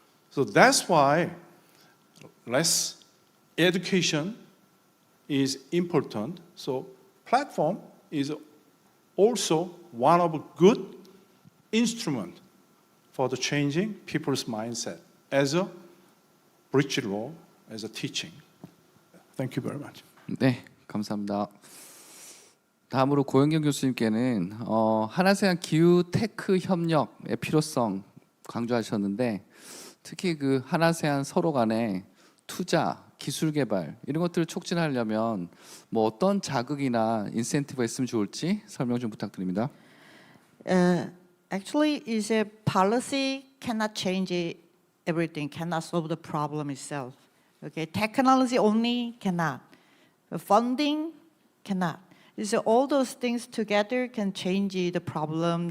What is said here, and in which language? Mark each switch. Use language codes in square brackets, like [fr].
[en] So that's why less education is important. So platform is also one of a good instrument for the changing people's mindset as a bridge law, as a teaching. Thank you very much. [ko] 네, 감사합니다. 다음으로 고영경 교수님께는 한아세안 기후 테크 협력의 필요성 강조하셨는데 특히 그 한아세안 서로 간의 투자, 기술 개발 이런 것들을 촉진하려면 뭐 어떤 자극이나 인센티브가 있으면 좋을지 설명 좀 부탁드립니다. [en] Actually, is a policy cannot change everything, cannot solve the problem itself. Okay, technology only cannot. Funding cannot. So all those things together can change the problem.